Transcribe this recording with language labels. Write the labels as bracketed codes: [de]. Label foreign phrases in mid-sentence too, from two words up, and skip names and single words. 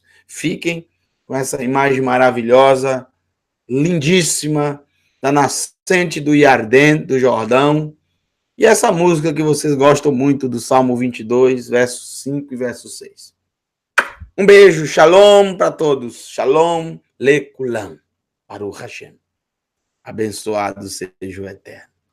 [pt] Fiquem com essa imagem maravilhosa, lindíssima, da nascente do Iardém, do Jordão, e essa música que vocês gostam muito do Salmo 22, verso 5 e verso 6. Um beijo, shalom para todos. [he] שלום לכולם. ברוך השם. [pt] Abençoado seja o Eterno.